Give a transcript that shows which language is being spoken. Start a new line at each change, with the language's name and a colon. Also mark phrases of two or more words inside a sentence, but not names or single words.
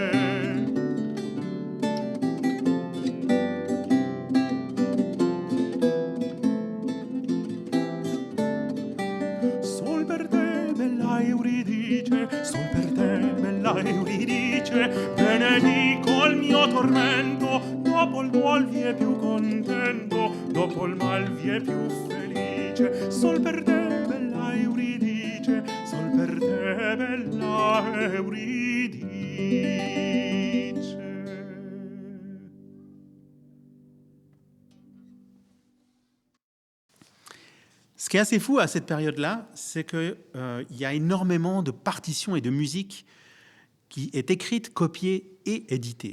Italian: Sol per te, bella Euridice, sol per te, bella Euridice, benedico il mio tormento, dopo il duol vi è più contento, dopo il mal vi è più felice. Sol per te, bella Euridice, sol per te, bella Euridice.
French: Ce qui est assez fou à cette période-là, c'est qu'il y a énormément de partitions et de musique qui est écrite, copiée et éditée.